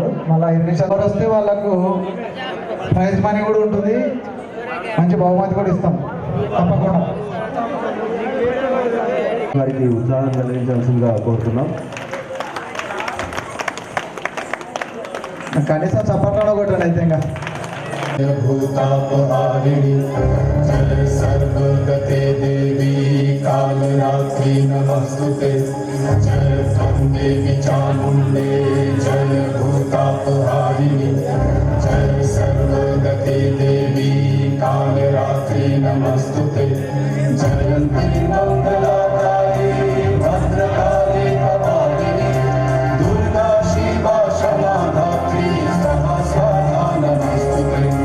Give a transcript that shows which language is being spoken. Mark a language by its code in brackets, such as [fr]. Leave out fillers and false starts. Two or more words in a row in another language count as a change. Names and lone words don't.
[te] మళ్ళీ 5 నిమిషాలు వస్తే వాళ్ళకు ప్రైజ్ మనీ కూడా ఉంటుంది, మంచి బహుమతి కూడా ఇస్తాం తప్పకుండా. వారికి ఉత్సాహం కలిగించాల్సిందిగా కోరుతున్నాం. కనీసం చప్పట్లో కొట్టండి అయితే ఇంకా. [sa] भूतापहारिणी जय सर्वगते देवी कालरात्रि नमस्तुते जय त्वं देवी चामुण्डे जय भूतापहारिणी जय सर्वगते देवी कालरात्रि नमस्तुते जयन्ती मङ्गलाकाले भद्रकाले कपालिनी दुर्गा शिवा क्षमा धात्री सहस्रा नमस्तुते